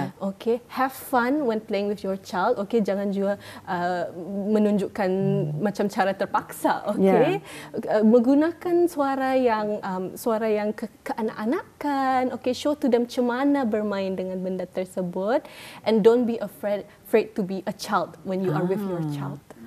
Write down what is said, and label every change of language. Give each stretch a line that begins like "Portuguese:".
English: Okay, have fun when playing with your child.
Malay: Okay, jangan juga menunjukkan macam cara terpaksa. Okay, menggunakan suara yang keanak-anakan.
English: Okay, show to them
Malay: macam mana bermain dengan benda tersebut,
English: and don't be afraid to be a child when you are with your child.